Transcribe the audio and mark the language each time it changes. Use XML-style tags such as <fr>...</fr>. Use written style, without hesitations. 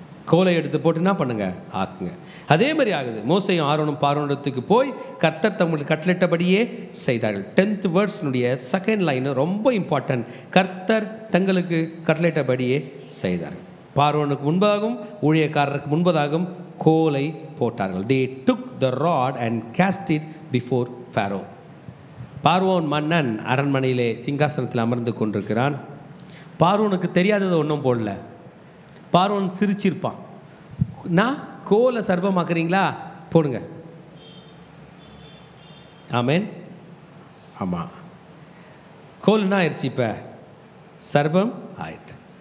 <ta>கோலை எடுத்து போட்டு என்ன பண்ணுங்க? ஆக்குங்க. அதே மாதிரி ஆகுது. மோசேயும் ஆரோனும் பார்வோனிடத்துக்கு போய் கர்த்தர் தங்களுக்கு கட்டளையிட்டபடியே செய்தார்கள். 10th வேர்ட்ஸ்னுடைய செகண்ட் லைன் ரொம்ப இம்பார்ட்டன்ட். கர்த்தர் தங்களுக்கு கட்டளையிட்டபடியே செய்தார்கள். பார்வோனுக்கு முன்பதாகவும் ஊழியக்காரருக்கு முன்பதாகவும் கோலை போட்டார்கள்.</ta> <en>they took the rod and cast it before Pharaoh.</en> <ta>பார்வோன் மன்னன் அரண்மனையிலே சிங்காசனத்தில் அமர்ந்து கொண்டிருக்கிறான். பார்வோனுக்கு தெரியாதது ஒன்றும் போடல. பார்வோன் சிரிச்சிருப்பான். நான் கோலை சர்ப்பமாக்குறீங்களா? போடுங்க. ஆமேன். ஆமாம், கோல்னா ஆயிடுச்சு, இப்போ சர்ப்பம் ஆயிட்டு.</ta>